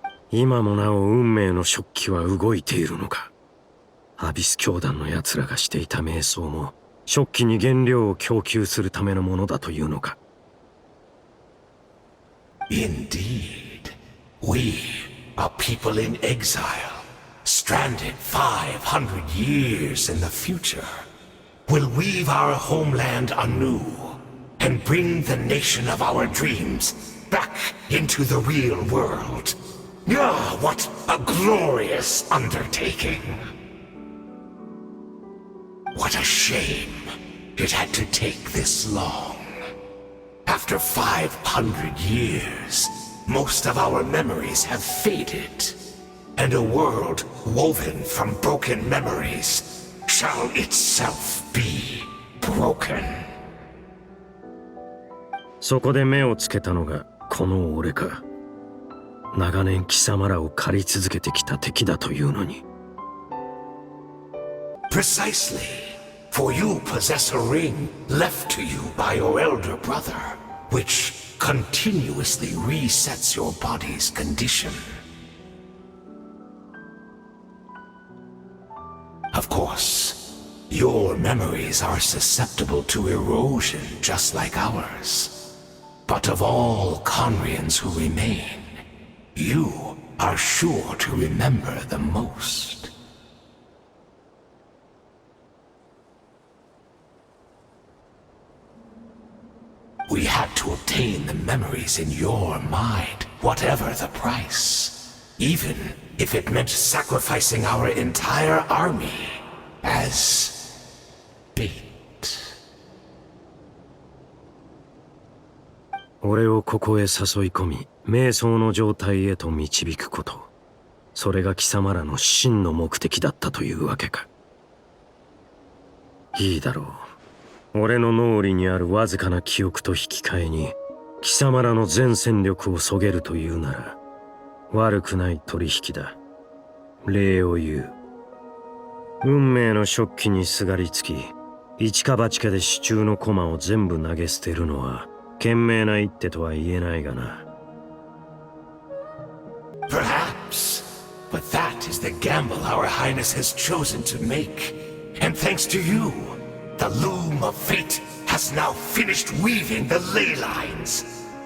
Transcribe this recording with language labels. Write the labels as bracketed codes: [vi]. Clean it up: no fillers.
[ja] 今もなお運命の食器は動いているのか。アビス教団の奴らがしていた瞑想も食器に原料を供給するためのものだというのか。 [en] Indeed, we, a people in exile, stranded 500 years in the future, will weave our homeland anew and bring the nation of our dreams back into the real world. Ah, what a glorious undertaking! What a shame it had to take this long. After 500 years, most of our memories have faded, and a world woven from broken memories shall itself be broken. [ja] そこで目をつけたのがこの俺か。長年貴様らを狩り続けてきた敵だというのに。 [en] Precisely. For you possess a ring left to you by your elder brother, which continuously resets your body's condition. Of course, your memories are susceptible to erosion just like ours. But of all Conrians who remain, you are sure to remember the most. We had to obtain the memories in your mind, whatever the price. Even if it meant sacrificing our entire army as bait. [ja] 俺をここへ誘い込み、瞑想の状態へと導くこと。それが貴様らの真の目的だったというわけか。いいだろう。俺の脳裏にあるわずかな記憶と引き換えに、貴様らの全戦力をそげるというなら、悪くない取引だ。礼を言う。運命の食器にすがりつき、一か八かで手中の駒を全部投げ捨てるのは、賢明な一手とは言えないがな。 [en] Perhaps, but that is the gamble our Highness has chosen to make. And thanks to you, the loom of fate has now finished weaving the ley lines.